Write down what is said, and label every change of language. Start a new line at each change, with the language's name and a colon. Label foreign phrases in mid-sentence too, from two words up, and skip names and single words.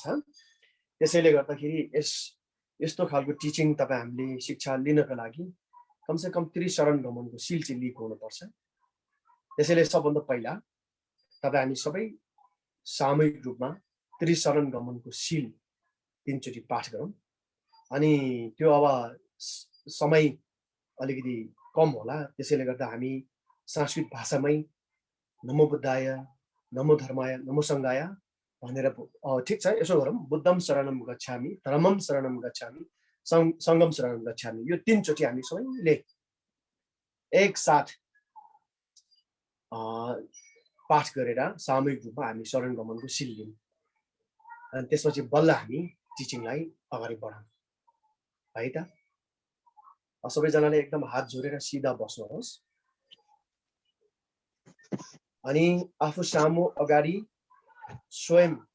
Nepali: त्यसैले गर्दाखेरि यस्तो खालको टिचिङ तपाईँ हामीले शिक्षा लिनको लागि कमसेकम त्रिशरण गमनको सिल चाहिँ लिएको हुनुपर्छ। त्यसैले सबभन्दा पहिला तपाईँ हामी सबै सामूहिक रूपमा त्रिशरण गमनको सिल 3 चोटि पाठ गरौँ। अनि त्यो अब समय अलिकति कम होला, त्यसैले गर्दा हामी संस्कृत भाषामै
Sanskrit: नमो बुद्धाय, नमो धर्माय, नमो सङ्घाय
Nepali: भनेर ठिक छ यसो गरौँ।
Sanskrit: बुद्धम शरणम गच्छामि, धर्मम शरणम गच्छामि, सङ्गम शरणम गच्छामि,
Nepali: यो 3 चोटि हामी सबैले एकसाथ पाठ गरेर सामूहिक रूपमा हामी शरण गमनको सिल लियौँ। अनि त्यसपछि बल्ल हामी टिचिङलाई अगाडि बढाउँ है त। सबैजनाले एकदम हात जोडेर सिधा बस्नुहोस् अनि आफू सामु अगाडि स्वयं